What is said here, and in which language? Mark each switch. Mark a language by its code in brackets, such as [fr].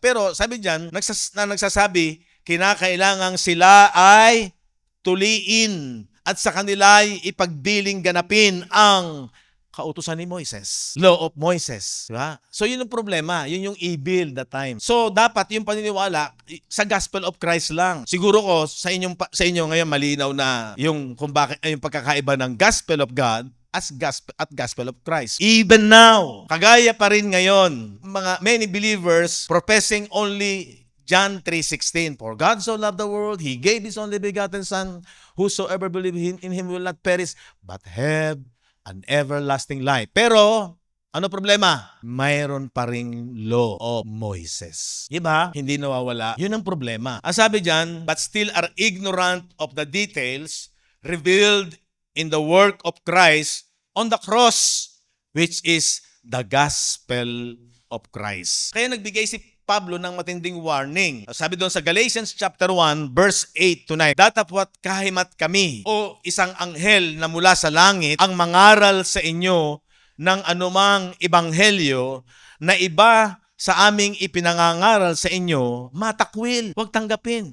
[tl] Pero sabi diyan, nagsasabi, kinakailangang sila ay tuliin at sa kanila ay ipagbiling ganapin ang kautusan ni Moises. Law of Moises. Diba? So yun yung problema. Yun yung [en] evil that time. [tl] So dapat yung paniniwala sa Gospel of Christ lang. Siguro ko sa inyo ngayon malinaw na yung kung bakit yung pagkakaiba ng Gospel of God at Gospel of Christ. [en] Even now, [tl] kagaya pa rin ngayon, [en] many believers professing only John 3:16, for God so loved the world, He gave His only begotten Son, whosoever believes in Him will not perish, but have an everlasting life. [tl] Pero, ano problema? Mayroon pa ring law of Moises. Diba? Hindi nawawala. Yun ang problema. Ang sabi dyan, [en] but still are ignorant of the details revealed in the work of Christ on the cross, which is the gospel of Christ. [tl] Kaya nagbigay si Pablo ng matinding warning. Sabi doon sa Galatians chapter 1, verse 8 to 9, datapwat kahimat kami o isang anghel na mula sa langit ang mangaral sa inyo ng anumang ebanghelyo na iba sa aming ipinangangaral sa inyo, matakwil. Huwag tanggapin.